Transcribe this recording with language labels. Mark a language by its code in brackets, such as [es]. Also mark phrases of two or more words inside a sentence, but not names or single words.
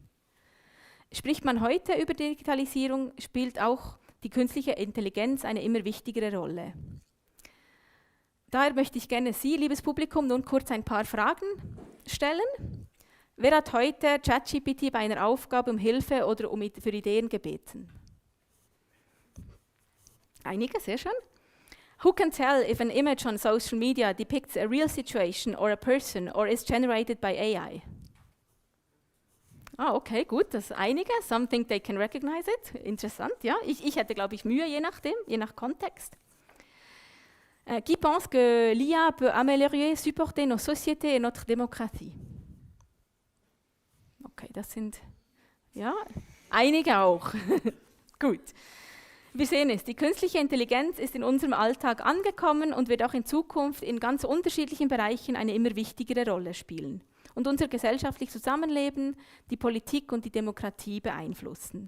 [de] Spricht man heute über Digitalisierung, spielt auch die künstliche Intelligenz eine immer wichtigere Rolle. Daher möchte ich gerne Sie, liebes Publikum, nun kurz ein paar Fragen stellen. Wer hat heute ChatGPT bei einer Aufgabe um Hilfe oder für Ideen gebeten? Einige, sehr schön. [en] Who can tell if an image on social media depicts a real situation or a person or is generated by AI? [de] Okay, gut, das ist einige. [en] Some think they can recognize it. [de] Interessant, ja. Ich hätte, glaube ich, Mühe, je nach Kontext. [fr] Qui pense que l'IA peut améliorer, supporter nos sociétés et notre démocratie? [de] Okay, das sind, ja, einige auch. Gut. Wir sehen es, die künstliche Intelligenz ist in unserem Alltag angekommen und wird auch in Zukunft in ganz unterschiedlichen Bereichen eine immer wichtigere Rolle spielen und unser gesellschaftliches Zusammenleben, die Politik und die Demokratie beeinflussen.